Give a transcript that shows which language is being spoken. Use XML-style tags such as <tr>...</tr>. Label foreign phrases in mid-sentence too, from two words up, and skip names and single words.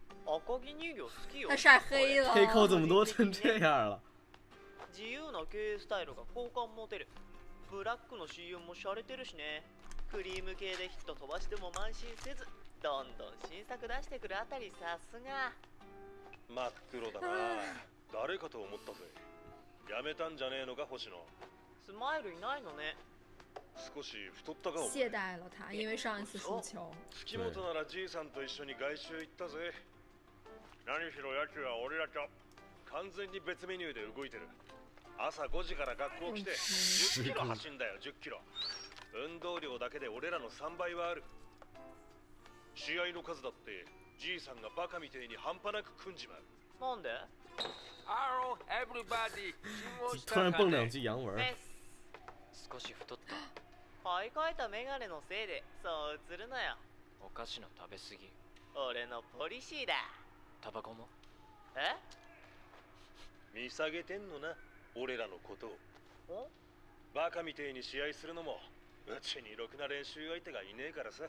<ja>赤城乳業好きよ。</ja> <zh>他晒黑了。黑扣怎么都成这样了？</zh> <ja>自由な経営スタイルが好感持てる。ブラックの CM も洒落てるしね。クリーム系でヒット飛ばしても慢心せず、どんどん新作出してくるあたりさすが。真っ黒だな。誰かと思ったぜ。やめたんじゃねえのか星野。スマイルいないのね。少し太ったかも。</ja> <zh>懈怠了他，因为上一次输球。</zh> <ja>月本ならじいさんと一緒に外周行ったぜ。何しろやつは俺らと完全に別メニューで動いてる。朝5時から学校来て10キロ走んだよ。10キロ。運動量だけで俺らの3倍はある。試合の数だってじいさんがバカみてえに半端なく組んじまう。なんで？</ja> <en>Hello, everybody.</en> <zh>突然蹦两句洋文。</zh> <ja>少し太った。買い替えたメガネのせいでそう映るのよ。お菓子の食べ過ぎ。俺のポリシーだ。タバコも？え？見下げてんのな、俺らのことを。バカみてえに試合するのもうちにろくな練習相手がいねえからさ。</ja>